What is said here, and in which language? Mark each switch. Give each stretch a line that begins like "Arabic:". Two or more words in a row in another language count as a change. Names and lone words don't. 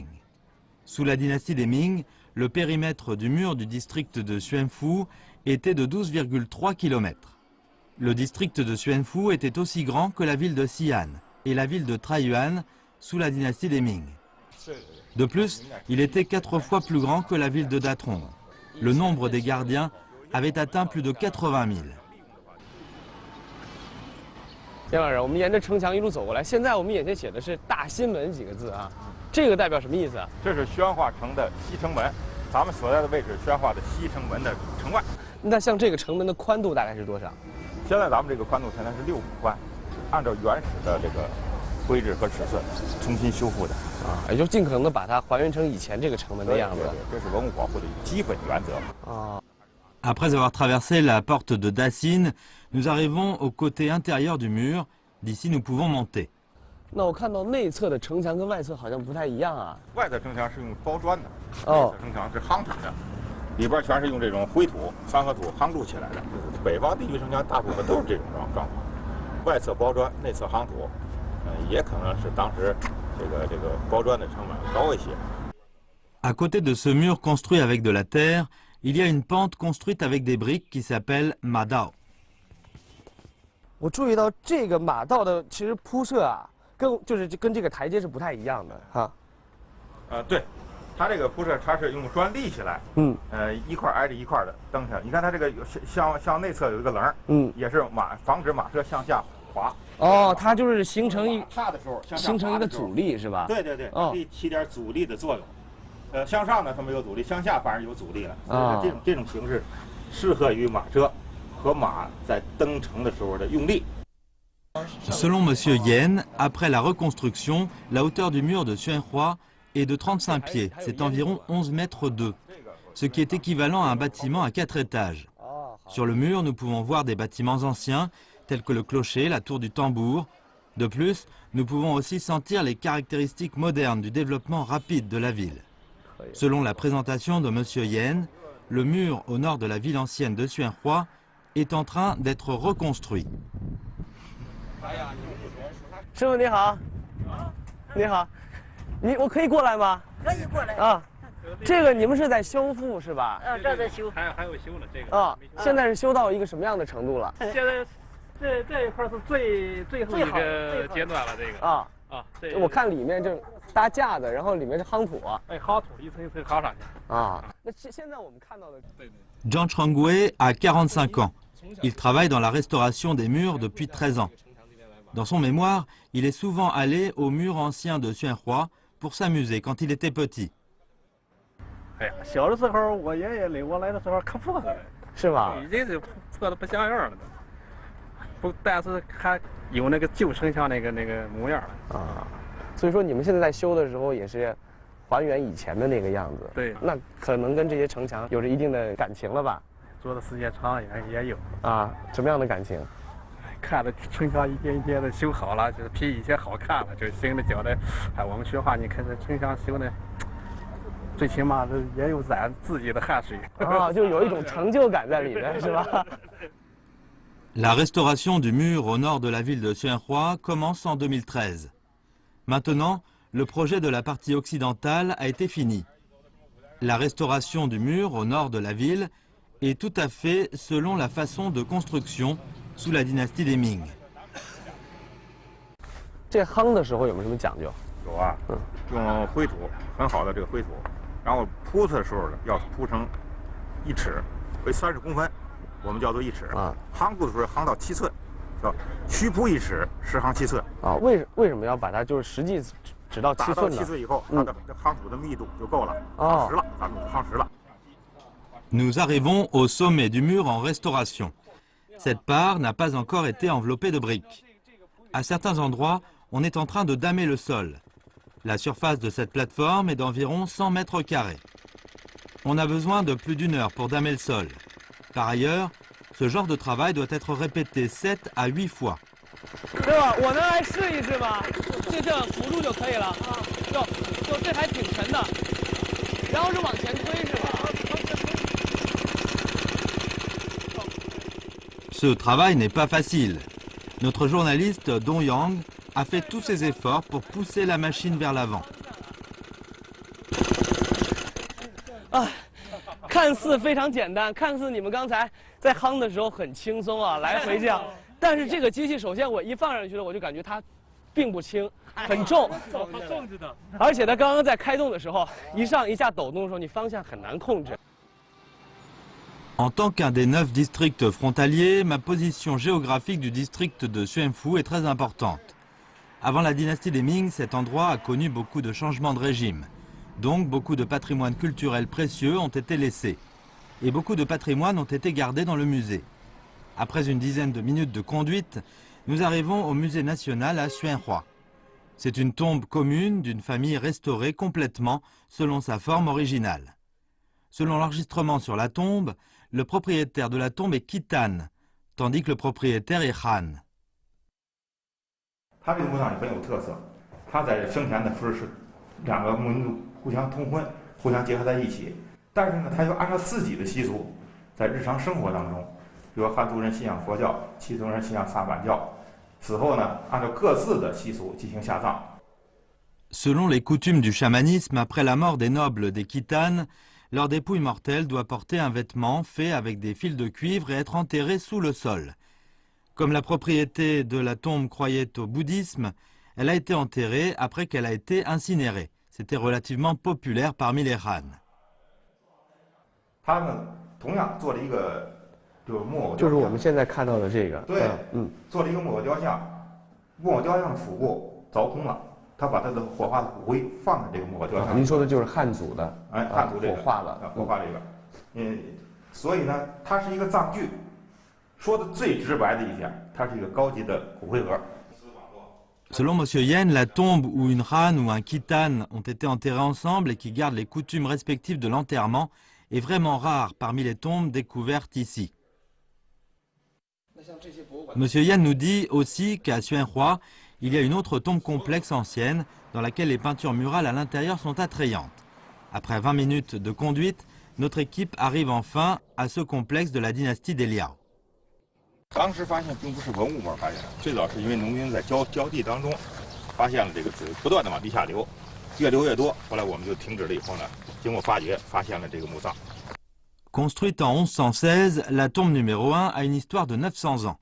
French: Sous la dynastie des Ming, le périmètre du mur du district de Xuanfu était de 12,3 km. Le district de Xuanfu était aussi grand que la ville de Xi'an et la ville de Taiyuan sous la dynastie des Ming. De plus, il était 4 fois plus grand que la ville de Datong. Le nombre des gardiens avait atteint plus de 80 000.
Chinese: 杨老师，我们沿着城墙一路走过来，现在我们眼前写的是大新门几个字啊，这个代表什么意思啊？这是宣化城的西城门，咱们所在的位置宣化的西城门的城外。那像这个城门的宽度大概是多少？现在咱们这个宽度现在是6米宽，按照原始的这个规制和尺寸重新修复的啊，也就尽可能的把它还原成以前这个城门的样子。这是文物保护的基本原则啊。
French: Après avoir traversé la porte de Dacine, nous arrivons au côté intérieur du mur. D'ici, nous pouvons monter.
Chinese: 那我看到内侧的城墙跟外侧好像不太一样啊。外侧城墙是用包砖的，内侧城墙是夯土的，里边全是用这种灰土、三合土夯筑起来的。北方地区城墙大部分都是这种状况，外侧包砖，内侧夯土，也可能是当时这个包砖的成本高一些。
French: À côté de ce mur construit avec de la terre, il y a une pente construite avec des briques qui s'appelle Madao.
Chinese: 我注意到这个马道的其实铺设啊，跟这个台阶是不太一样的哈。对，它这个铺设它是用砖立起来，一块挨着一块的蹬下来。你看它这个向内侧有一个棱，也是防止马车向下滑。哦，它就是形成踏的时候形成一个阻力是吧？对对对，可以起点阻力的作用。向上呢它没有阻力，向下反而有阻力了。所以这种形式适合于马车和马在登城的时候的用力。
French: Selon M. Yen, après la reconstruction, la hauteur du mur de Xuanhua est de 35 pieds, c'est environ 11 mètres 2, ce qui est équivalent à un bâtiment à 4 étages. Sur le mur, nous pouvons voir des bâtiments anciens, tels que le clocher, la tour du tambour. De plus, nous pouvons aussi sentir les caractéristiques modernes du développement rapide de la ville. Selon la présentation de M. Yen, le mur au nord de la ville ancienne de Xuanhua est en train d'être reconstruit.
Chinese: 师傅你好，你好，我可以过来吗？可以过来啊。这个你们是在修复是吧？这在修，还有修呢这个。啊，现在是修到一个什么样的程度了？现在这一块是最后一个阶段了，这个。啊，我看里面就搭架子，然后里面是夯土。哎，夯土一层一层夯上去。啊，那现在我们看到的。
French: Jean Trangoué a 45 ans. Il travaille dans la restauration des murs depuis 13 ans. Dans son mémoire, il est souvent allé aux murs anciens de Xuanhua pour s'amuser quand il était petit.
Chinese: 哎呀，小的时候我爷爷领我来的时候可破了，是吧？已经是破的不像样了。不，但是还有那个旧城墙那个模样了。啊，所以说你们现在在修的时候也是还原以前的那个样子。对，那可能跟这些城墙有着一定的感情了吧？做的时间长也有。啊，什么样的感情？看着城墙一天一天的修好了，就是比以前好看了，就心里觉得，哎，我们学话，你看这城墙修的，最起码是也有咱自己的汗水。啊，就有一种成就感在里面，是吧？
French: La restauration du mur au nord de la ville de Xuanhua commence en 2013. Maintenant, le projet de la partie occidentale a été fini. La restauration du mur au nord de la ville est tout à fait selon la façon de construction sous la dynastie des Ming.
Chinese: 这夯的时候有没有什么讲究？有啊，用灰土，很好的这个灰土，然后铺的时候呢，要铺成1尺为30公分。我们叫做1尺啊，夯土的时候夯到7寸，叫虚铺1尺，实夯7寸啊。为什么要把它就是实际指到7寸呢？达到7寸以后，它的夯土的密度就够了，夯实了，咱们夯实了。
French: Nous arrivons au sommet du mur en restauration. Cette part n'a pas encore été enveloppée de briques. À certains endroits, on est en train de damer le sol. La surface de cette plateforme est d'environ 100 mètres carrés. On a besoin de plus d'1 heure pour damer le sol. Par ailleurs, ce genre de travail doit être répété 7 à 8 fois.
Chinese: 对吧？我能来试一试吗？就这样扶住就可以了。就这还挺沉的，然后是往前推是吧？
French: Ce travail n'est pas facile. Notre journaliste Dong Yang a fait tous ses efforts pour pousser la machine vers l'avant.
Chinese: 啊。看似非常简单，看似你们刚才在夯的时候很轻松啊，来回这样。但是这个机器，首先我一放上去了，我就感觉它并不轻，很重，重着的。而且它刚刚在开动的时候，一上一下抖动的时候，你方向很难控制。
French: En tant qu'un des 9 districts frontaliers, ma position géographique du district de Xuanfu est très importante. Avant la dynastie des Ming, cet endroit a connu beaucoup de changements de régime. Donc beaucoup de patrimoines culturels précieux ont été laissés. Et beaucoup de patrimoines ont été gardés dans le musée. Après une dizaine de minutes de conduite, nous arrivons au musée national à Xuanhua. C'est une tombe commune d'une famille restaurée complètement selon sa forme originale. Selon l'enregistrement sur la tombe, le propriétaire de la tombe est Khitan, tandis que le propriétaire est Han.
Chinese: 他这个墓葬也很有特色，他在生前的时候是2个民族 互相通婚，互相结合在一起，但是呢，他又按照自己的习俗，在日常生活当中，比如汉族人信仰佛教，契宗人信仰萨满教，死后呢，按照各自的习俗进行下葬。
French: Selon les coutumes du chamanisme, après la mort des nobles des Khitan, leur dépouille mortelle doit porter un vêtement fait avec des fils de cuivre et être enterré sous le sol. Comme la propriété de la tombe croyait au bouddhisme, elle a été enterrée après qu'elle a été incinérée. C'était relativement populaire parmi les Han.
Chinese: 他们同样做了一个就是木偶，就是我们现在看到的这个。对，做了一个木偶雕像，木偶雕像的腹部凿空了，他把他的火化的骨灰放在这个木偶雕像。您说的就是汉族的，哎，汉族这个火化了，火化这个，所以呢，它是一个葬具。说的最直白的一点，它是一个高级的骨灰盒。
French: Selon M. Yen, la tombe où une Han ou un Khitan ont été enterrés ensemble et qui gardent les coutumes respectives de l'enterrement est vraiment rare parmi les tombes découvertes ici. M. Yen nous dit aussi qu'à Xuanhua, il y a une autre tombe complexe ancienne dans laquelle les peintures murales à l'intérieur sont attrayantes. Après 20 minutes de conduite, notre équipe arrive enfin à ce complexe de la dynastie des Liao.
Chinese: 当时发现并不是文物门发现的，最早是因为农民在浇地当中发现了这个水不断的往地下流， 越留越多。后来我们就停止了以后呢，经过发掘，发现了这个墓葬。
French: Construite en 1116, la tombe numéro 1 a une histoire de 900 ans.